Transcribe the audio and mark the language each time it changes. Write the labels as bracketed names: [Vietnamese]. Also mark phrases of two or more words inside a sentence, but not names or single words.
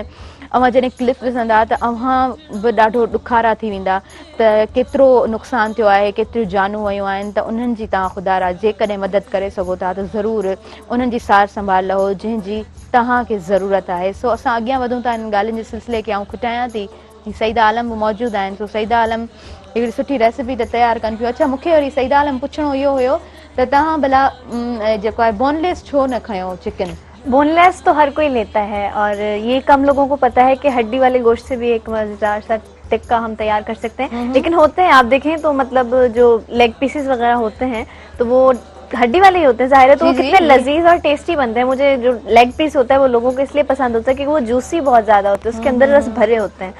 [Sindhi] अव्हां जॾहिं क्लिप ॾिसंदा त अव्हां बि ॾाढो ॾुखारा थी वेंदा त केतिरो नुक़सानु थियो आहे केतिरियूं जानूं वयूं आहिनि त उन्हनि जी तव्हां ख़ुदा रा जेकॾहिं मदद करे सघो था त ज़रूरु उन्हनि जी सार संभाल लहो जंहिंजी तव्हांखे ज़रूरत आहे. सो असां अॻियां वधूं था हिन ॻाल्हियुनि जे सिलसिले खे खुटायां थी सईदा आलम बि मौजूदु आहिनि. सो सईदा आलम हिकिड़ी सुठी रेसिपी त तयारु कनि पियो. अच्छा मूंखे वरी सईदा आलम पुछिणो इहो हुयो त तव्हां भला जेको आहे बोनलेस छो न खयो चिकन [Urdu] بون لیس تو ہر کوئی لیتا ہے اور یہ کم لوگوں کو پتا ہے کہ ہڈی والے گوشت سے بھی ایک مزیدار سا ٹکا ہم تیار کر سکتے ہیں. لیکن ہوتے ہیں آپ دیکھیں تو مطلب جو [English] leg pieces [Urdu] وغیرہ ہوتے ہیں تو وہ ہڈی والے ہی ہوتے ہیں ظاہر ہے, تو وہ کتنے لذیذ اور ٹیسٹی بنتے ہیں. مجھے جو [English] leg piece [Urdu] ہوتا ہے وہ لوگوں کو اس لیے پسند ہوتا ہے کہ وہ جوسی بہت زیادہ ہوتے ہیں, اس کے اندر رس بھرے ہوتے ہیں.